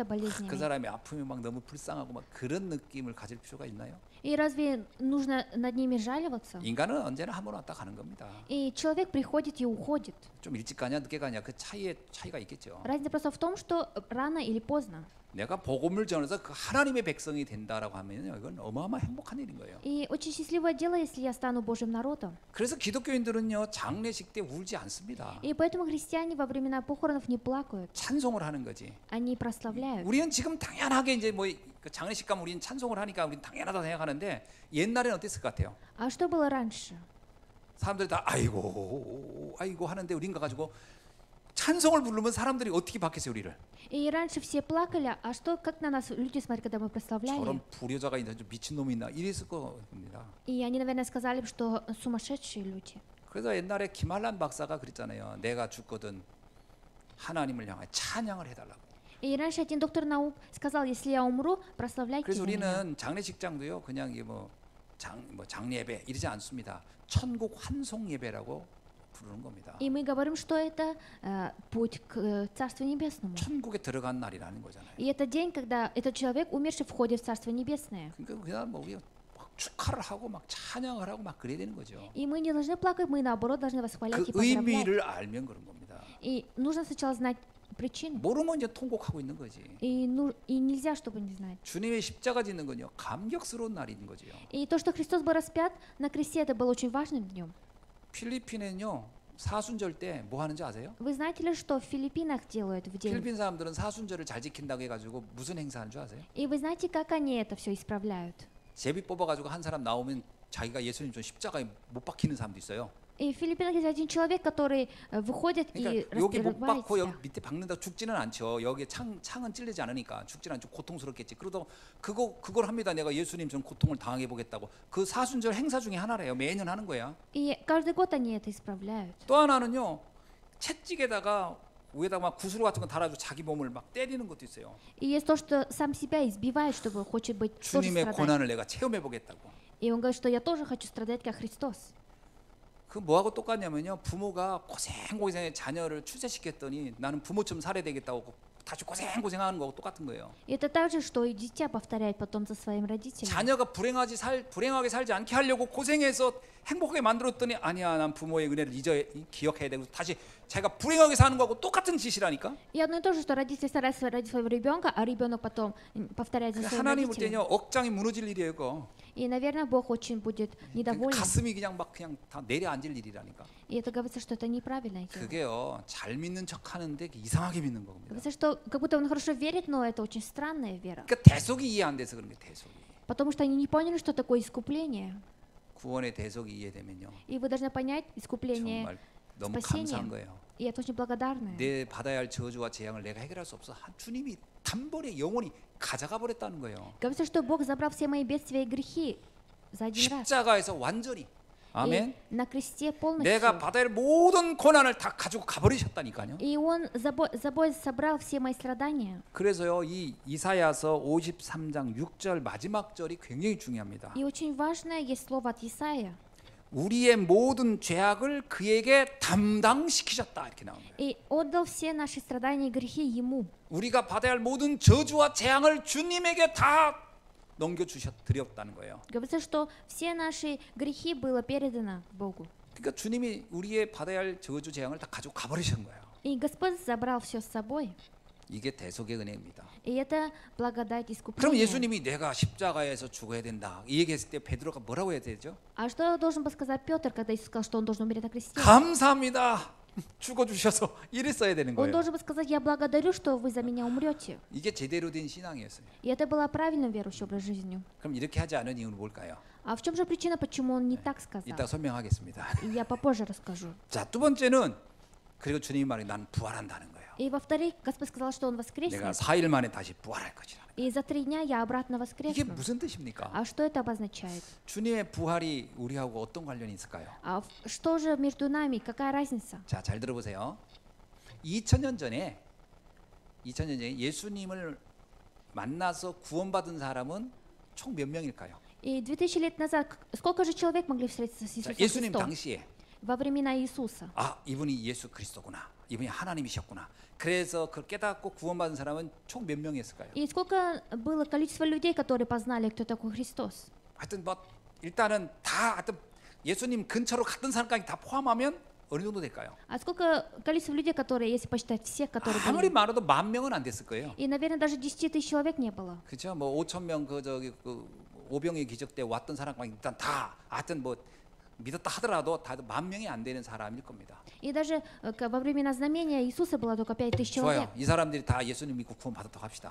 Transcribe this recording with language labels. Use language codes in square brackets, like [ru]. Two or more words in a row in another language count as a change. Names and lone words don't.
[ko] 그 [ru] болезнями? [ko] 사람의 아픔이 막 너무 불쌍하고 막 그런 느낌을 가질 필요가 있나요? [ru] И разве нужно над ними жаливаться? [ko] 인간은 언제나 한 번 왔다 가는 겁니다. [ru] И человек приходит и уходит. [ko] 좀 일찍 가냐 늦게 가냐 그 차이가 있겠죠. [ru] Разница просто в том, что рано или поздно. [ko] 내가 복음을 전해서 그 하나님의 백성이 된다라고 하면요, 이건 어마어마한 행복한 일인 거예요. [ru] И очень счастливое дело, если я стану Божьим народом. [ko] 그래서 기독교인들은요 장례식 때 울지 않습니다. [ru] И поэтому христиане во времена похоронов не плакают, [ko] 찬송을 하는 거지. [ru] они прославляют. [ko] 우리는 지금 당연하게 이제 뭐 장례식 가면 우리는 찬송을 하니까 우리는 당연하다 생각하는데 옛날에는 어땠을 것 같아요? [ru] А что было раньше? [ko] 사람들이 다 아이고 하는데 우린 가가지고 찬송을 부르면 사람들이 어떻게 받겠어요 우리를? [ru] И раньше все плакали, а что, как на нас люди смотрят, когда мы прославляли? [ko] 저런 불효자가 있나 좀 미친 놈이 있나 이랬을 겁니다. [ru] И они, наверное, сказали, что сумасшедшие люди. [ko] 그래서 옛날에 김한란 박사가 그랬잖아요. 내가 죽거든 하나님을 향해 찬양을 해달라고. [ru] И раньше один доктор наук сказал, если я умру, прославляйте [ko] 그래서 [ru] за меня. [ko] 우리는 장례식장도요 그냥 이게 장례배 이러지 않습니다. 천국 환송 예배라고 부르는 겁니다. [ru] И мы говорим, что это путь к Царству Небесному. [ko] 천국에 들어간 날이라는 거잖아요. [ru] И это день, когда этот человек, умерший, входит в Царство Небесное. [ko] 그러니까 그냥 뭐 우리가 막 축하를 하고 막 찬양을 하고 막 그래야 되는 거죠. [ru] И мы не должны плакать, мы наоборот должны восхвалять [ko] 그 [ru] и поздравлять. [ko] 의미를 알면 그런 겁니다. [ru] И нужно сначала знать причину. [ko] 모르면 이제 통곡하고 있는 거지. [ru] И нельзя, чтобы не знать. [ko] 주님의 십자가 짓는 건요 감격스러운 날인 거죠. [ru] И то, что Христос был распят на кресте, это было очень важным днем. [ko] 필리핀은요 사순절 때 뭐 하는지 아세요? [ru] Вы знаете ли, что в Филиппинах делают в день? [ko] 필리핀 사람들은 사순절을 잘 지킨다고 해가지고 무슨 행사하는 줄 아세요? [ru] И вы знаете, как они это все исправляют? [ko] 제비 뽑아가지고 한 사람 나오면 자기가 예수님 좀 십자가에 못 박히는 사람도 있어요. [ru] И в Филиппинах есть один человек, который выходит и [ko] 그러니까 여기 못 [ru] распирает [ko] 박고 여기 [ru] себя. [ko] 밑에 박는다 죽지는 않죠. 여기 창은 찔리지 않으니까 죽지는 않죠. 고통스럽겠지. 그러다 그걸 합니다. 내가 예수님 좀 고통을 당해 보겠다고. 그 사순절 행사 중에 하나래요. 매년 하는 거야. [ru] И каждый год они это исправляют. [ko] 또 하나는요 채찍에다가 위에다가 막 구슬 같은 거 달아서 자기 몸을 막 때리는 것도 있어요. [ru] И есть то, что сам себя избивает, чтобы хочет быть тоже [ko] 주님의 [ru] страдать. [ko] 고난을 내가 체험해 보겠다고. [ru] И он говорит, что я тоже хочу страдать, как Христос. [ko] 그 뭐하고 똑같냐면요. 부모가 고생고생해 자녀를 출세시켰더니 나는 부모처럼 살아야 되겠다고 다시 고생고생하는 거하고 똑같은 거예요. [ru] И это так же, что и дитя повторяет потом за своим родителем. [ko] 자녀가 불행하게 살지 않게 하려고 고생해서 행복하게 만들었더니 아니야, 난 부모의 은혜를 기억해야 되고 다시 자기가 불행하게 사는 거하고 똑같은 짓이라니까. [ru] И одно и то же, что родители стараются ради своего ребенка, а ребенок потом повторяет за своим [ko] 하나님 볼 때는요, [ru] родителем. [ko] 억장이 무너질 일이에요, 그거. [ru] И, наверное, Бог очень будет недоволен. [ko] 가슴이 그냥 다 내려앉을 일이라니까. [ru] И это говорится, что это неправильное дело. [ko] 그게요, 잘 믿는 척하는데 이상하게 믿는 겁니다. [ru] Говорится, что как будто он хорошо верит, но это очень странная вера. [ko] 그러니까 대속이 이해 안 돼서 그런 게 대속이. Потому что они не поняли, что такое искупление. 구원의 대속이 이해되면요, [ru] И вы должны понять искупление, [ko] 정말 너무 [ru] спасение. [ko] 감사한 거예요. [ru] И это очень благодарное. [ko] 내 받아야 할 저주와 재앙을 내가 해결할 수 없어. 주님이 단번에 영원히 가져가 버렸다는 거예요. [ru] Говорится, что Бог забрал все мои бедствия и грехи за один раз. [ko] 십자가에서 완전히. 아멘. [ru] И на кресте полностью. [ko] 내가 받아야 할 모든 고난을 다 가지고 가버리셨다니까요. [ru] И Он собой собрал все мои страдания. [ko] 그래서요, 이 이사야서 53장 6절 마지막 절이 굉장히 중요합니다. [ru] И очень важное есть слово от Исаия. [ko] 우리의 모든 죄악을 그에게 담당시키셨다, 이렇게 나온 거예요. [ru] И отдал все наши страдания и грехи Ему. [ko] 우리가 받아야 할 모든 저주와 재앙을 주님에게 다 드렸다는 거예요. [ru] Говорится, что все наши грехи было передано Богу. [ko] 그러니까 주님이 우리의 받아야 할 저주 재앙을 다 가지고 가버리신 거예요. [ru] И Господь забрал все с собой. [ko] 이게 대속의 은혜입니다. [ru] И это благодать [ko] 그럼 [ru] искупления. [ko] 예수님이 내가 십자가에서 죽어야 된다, 이 얘기했을 때 베드로가 뭐라고 해야 되죠? [ru] А что должен был сказать Петр, когда Иисус сказал, что он должен умереть на кресте? [ko] 감사합니다. 죽어주셔서 이랬어야 되는 [ru] Он [ko] 거예요. [ru] должен был сказать, я благодарю, что вы за меня умрете. [ko] 이게 제대로 된 신앙이었어요. [ru] И это было правильным верующим образ жизнью. [ko] 그럼 이렇게 하지 않은 이유는 뭘까요? [ru] А в чем же причина, почему он не так сказал? [ko] 이따 설명하겠습니다. [ru] И я попозже расскажу. [ko] 자, 두 번째는 그리고 주님이 말해 난 부활한다는 거예요. [ru] И во-вторых, Господь сказал, что Он [ko] 내가 [ru] воскреснет. [ko] 4일 만에 다시 부활할 것이라. [ru] И за 3 дня я обратно [ko] 이게 [ru] воскресну. [ko] 무슨 뜻입니까? [ru] А что это обозначает? [ko] 주님의 부활이 우리하고 어떤 관련이 있을까요? [ru] А что же между нами? Какая разница? [ko] 자, 잘 들어보세요. 2000년 전에 예수님을 만나서 구원받은 사람은 총 몇 명일까요? [ru] И 2000 лет назад сколько же человек могли встретиться с [ko] 자, [ru] Иисусом [ko] 예수님 [ru] Христом? [ko] 당시에 [ru] Во времена Иисуса. [ko] 이분이 예수 그리스도구나, 이분이 하나님이셨구나. 그래서 그걸 깨닫고 구원받은 사람은 총 몇 명이었을까요? [ru] И сколько было количество людей, которые познали, кто такой Христос? [ko] 하여튼 뭐 일단은 다 하여튼 예수님 근처로 갔던 사람까지 다 포함하면 어느 정도 될까요? [ru] А сколько количество людей, которые, если посчитать всех, которые [ko] 아무리 [ru] были? [ko] 많아도 10,000명은 안 됐을 거예요. [ru] И, наверное, даже 10 тысяч человек не было. [ko] 그렇죠? 뭐 5,000명 그 오병의 기적 때 왔던 사람까지 일단 다 하여튼 뭐 믿었다 하더라도 다 10,000명이 안 되는 사람일 겁니다. [ru] И даже во времена знамения Иисуса было только 5000 человек. [ko] 좋아요. 이 사람들이 다 예수님 믿고 구원 받았다고 합시다.